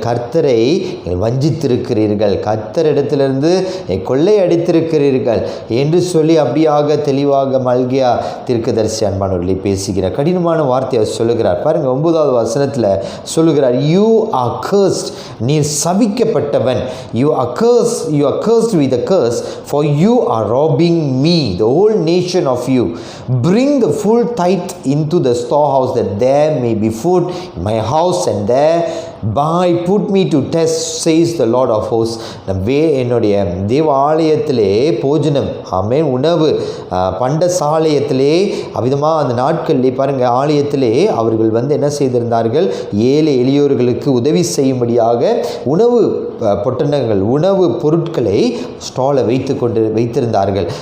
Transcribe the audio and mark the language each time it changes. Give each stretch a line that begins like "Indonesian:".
Tamil: கர்த்தரை வஞ்சித்திருக்கிறீர்கள், கர்த்தரிடத்திலிருந்து கொள்ளை அடித்திருக்கிறீர்கள் என்று சொல்லி அப்படியாக தெளிவாக மல்கியா தீர்க்கதரிசி அன்பானவர்களை பேசுகிறார். கடினமான வார்த்தையை சொல்லுகிறார். பாருங்கள், 9வது வசனத்தில் சொல்லுகிறார்,
English: you are cursed,
Tamil: நீர் சபிக்கப்பட்டவன்.
English: You are cursed with a curse, for you are robbing me, the whole nation of you. Bring the full tithe into the storehouse, that there may be food in my house, and thereby put me to test, says the Lord of hosts.
Tamil: என்னுடைய தேவாலயத்திலே போஜனம், ஆமென், உணவு பண்டசாலயத்திலே அவ்விதமாக அந்த நாட்களிலே பாருங்கள், ஆலயத்திலே அவர்கள் என்ன செய்திருந்தார்கள்? ஏழை எளியோர்களுக்கு உதவி செய்யும்படியாக உணவு பொட்டணங்கள், உணவு பொருட்களை ஸ்டாலை வைத்திருந்தார்கள்.